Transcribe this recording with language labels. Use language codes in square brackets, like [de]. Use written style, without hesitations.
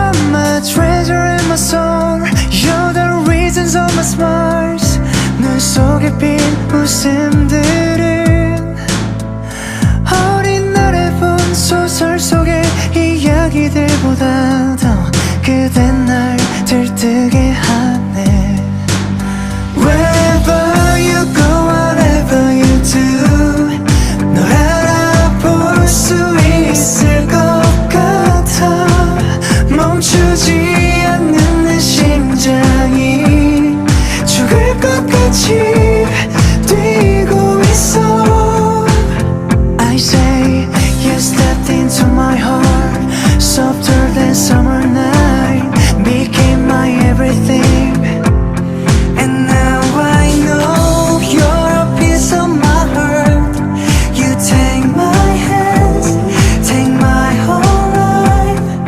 [en] my treasure and my soul. You're the reasons of my smiles. [ko] 눈 속에 핀 웃음들은 어린 날에 본 소설 속의 이야기들보다 더 그대 날 들뜨게 하네. [en] Wherever you go, whatever you do, [ko] 널 알아볼 수 있을 것 같아. 멈추지 않는 내 심장이 죽을 것 같이 뛰고 있어. [en] I say you stepped into my heart, softer than summer night, became my everything. And now I know you're a piece of my heart. You take my hands, take my whole life.